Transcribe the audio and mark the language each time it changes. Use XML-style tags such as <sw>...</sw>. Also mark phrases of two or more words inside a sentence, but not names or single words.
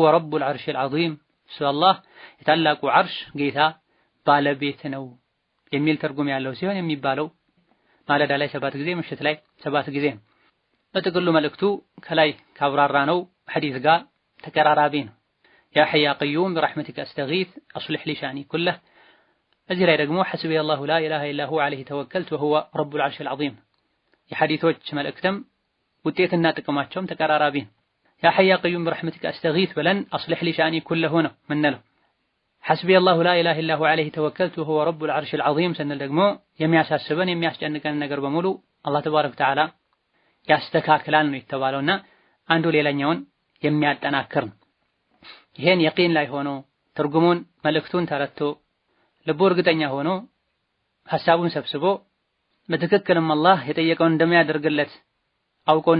<ar>رب العرش العظيم</ar> <am>እሱ አላህ የታላቁ ዐርሽ ጌታ ባለቤት ነው የሚል ትርጉም ያለው ሲሆን የሚባለው ማለዳ ላይ 7 ጊዜ ምሽት ላይ 7 ጊዜ ነው። በጥቅሉ መልእክቱ ከላይ ካብራራ ነው ሐዲስ ጋር ተቀራራቢ ነው።</am> <ar>يا حي يا قيوم برحمتك استغيث اصلح لي شأني كله</ar> <am>እዚህ ላይ ደግሞ</am> <ar>حسبي الله لا إله إلا هو عليه توكلت وهو رب العرش العظيم</ar> <am>የሐዲሶች መልእክትም ውጤትና ጥቅማቸውም ተቀራራቢ ነው።</am> <ar>يا حي يا قيوم برحمتك استغيث</ar> <am>ብለን</am> <ar>اصلح لي شأني كله</ar> <am>ነው ምንለው።</am> <ar>حسبي الله لا إله إلا هو عليه توكلت وهو رب العرش العظيم</ar> <am>ስንል ደግሞ የሚያሳስበን የሚያስጨንቀን ነገር በሙሉ አላህ</am> <ar>تبارك وتعالى</ar> <am>ያስተካክላል ነው የተባለውና አንዱ ሌላኛውን የሚያጠናክር ነው። ይሄን የቂን ላይ ሆኖ ትርጉሙን መልእክቱን ተረድቶ ልቡ እርግጠኛ ሆኖ ሐሳቡን ሰብስቦ በትክክልም አላህ የጠየቀውን እንደሚያደርግለት አውቆና</am>